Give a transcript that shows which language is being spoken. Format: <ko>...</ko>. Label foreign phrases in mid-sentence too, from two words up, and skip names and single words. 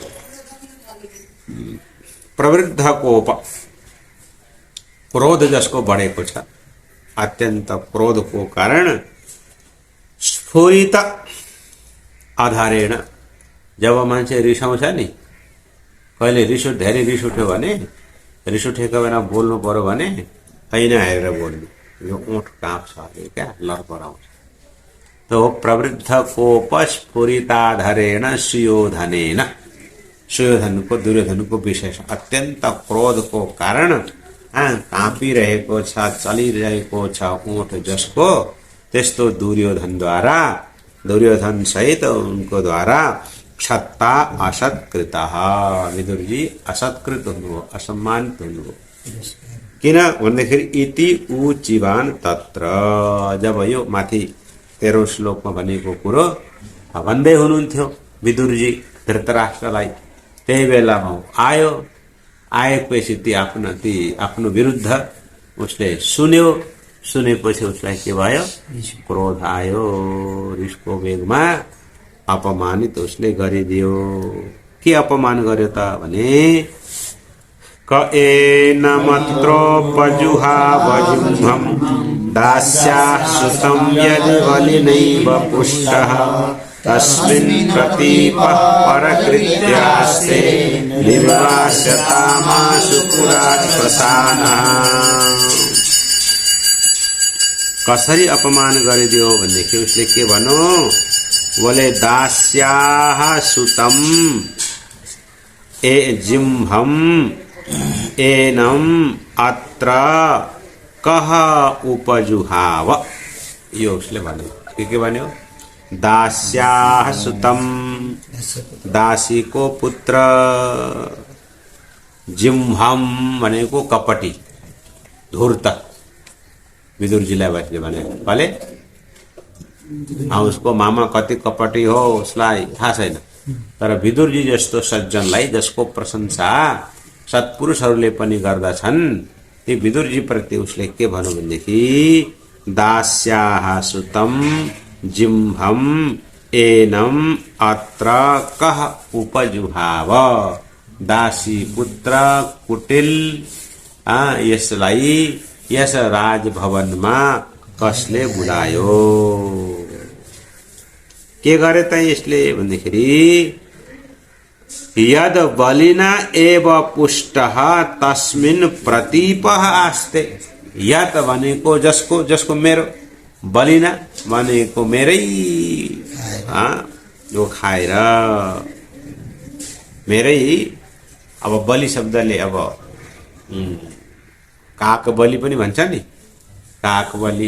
<sa>प्रवृद्ध कोप,</sa> <ne>क्रोध जसको बढेको छ, अत्यन्त क्रोधको कारण</ne> <sa>स्फुरित अधरेण,</sa> <ne>जब मान्छे रिसाउँछ नि, कहिले धेरै रिस उठ्यो भने, रिस उठेको बेला बोल्नु पर्यो भने ऐना हेरेर बोल्नु, यो ओठ काँप्छ अरे क्या, लरपराउँछ।</ne> <sa>तो प्रवृद्ध कोप स्फुरिताधरेण सुयोधनेन,</sa> <ne>सुयोधनको दुर्योधनको विशेष अत्यन्त क्रोधको कारण काँपिरहेको छ, चलिरहेको छ ओठ जसको, त्यस्तो दुर्योधनद्वारा, दुर्योधन सहित उनको द्वारा क्षत्ता असत्कृतः, विदुरजी असत्कृत हुनुभयो, असम्मानित हुनुभयो।</ne> <sa>किन भन्दाखेरि इति उचिवान तत्र,</sa> <ne>जब यो माथि 13औं श्लोकमा भनेको कुरो भन्दै हुनुहुन्थ्यो विदुरजी धृतराष्ट्रलाई, त्यही बेलामा आयो, आएपछि आफ्नो विरुद्ध उसले सुन्यो, सुनेपछि उसलाई के भयो, क्रोध आयो, रिसको वेगमा अपमानित उसले गरिदियो। के अपमान गर्यो त भने</ne> <sa>क एनमत्रोपजुहावजुम्भं दास्यासुतं यदि बलिनैव पुष्टः तस्मिन् प्रतीपः परकृत्यास्ते निर्वास्यतामाशु पुरात् प्रसानः।</sa> <ne>कसरी अपमान गरिदियो भनेदेखि उसले के भनो, बोले</ne> <sa>दास्याः सुतम ए जिम्भम एनम अत्र कह उपजुहाव,</sa> <ne>यो उसले भन्यो। के भन्यो, दास्याः सुतम, दासीको पुत्र, जिम्भम भनेको कपटी, धूर्त, विदुरजीलाई भने भले उसको मामा कति कपटी हो उसलाई थाहा छैन, तर विदुरजी जस्तो सज्जनलाई, जसको प्रशंसा सत्पुरुषहरूले पनि गर्दछन्, ती विदुरजी प्रति उसले के भन्यो भनेदेखि</ne> <sa>दास्याः सुतम जिम्भम एनम अत्र कह उपजुहाव,</sa> <ne>दासी पुत्र कुटिल यसलाई यस राजभवनमा कसले बुलायो। के गरे त यसले भन्दाखेरि</ne> <sa>यद बलिना एव पुष्टः तस्मिन् प्रतीपः आस्ते,</sa> <ne>यद भनेको जसको, जसको मेरो, बलिना भनेको मेरै यो खाएर, मेरै, अब बलि शब्दले अब काक बलि पनि भन्छ नि, काक बलि,</ne>